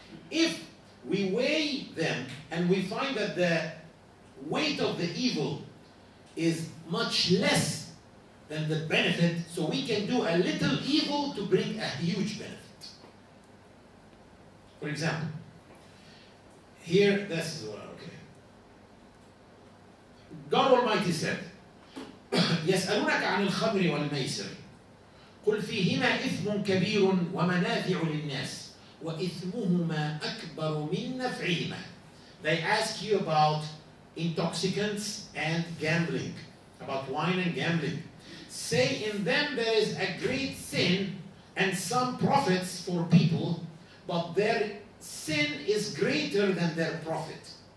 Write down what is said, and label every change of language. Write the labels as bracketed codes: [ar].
[en] If we weigh them and we find that the weight of the evil is much less than the benefit, so we can do a little evil to bring a huge benefit. For example, here, this is what, okay. God Almighty said, [ar] يسألونك عن الخمر والميسر قل فيهما إثم كبير ومنافع للناس وإثمهما أكبر من نفعهما. [en] They ask you about intoxicants and gambling, about wine and gambling. Say in them there is a great sin and some profits for people, but their sin is greater than their profit.